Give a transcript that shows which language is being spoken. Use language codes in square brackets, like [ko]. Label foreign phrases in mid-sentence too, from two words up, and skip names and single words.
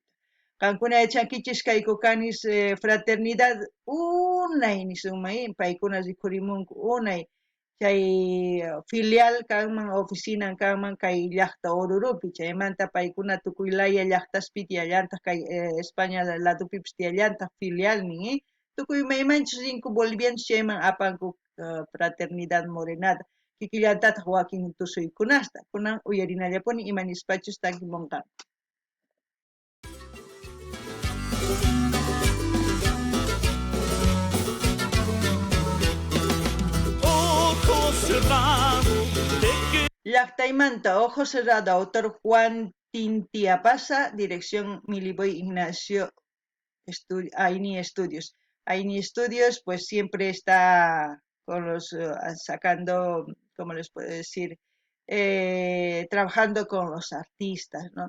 [qu] Qankuna yachankichis kay Cocanis fraternidad unay nisunman paykuna rikurimunku unay chay filial kanman oficina kanman kay llaqta Orurupi chaymanta paykuna tukuy laya llaqtaspi tiyallantaq kay España ladupipis tiyallantaq filial nin tukuy maymanchis rinku bolivianos chayman apanku [es] fraternidad morenada [qu] kikillantataq wakin tusuykunasta kunan uyarinallapuni imanispachus tankimunqanku. [es] Llaqtaymanta Ojo Cerrado, autor Juan Tintiapasa, dirección Miliboy Ignacio Aini Estudios. Aini Estudios pues siempre está con los sacando, ¿cómo les puedo decir? Trabajando con los artistas, ¿no?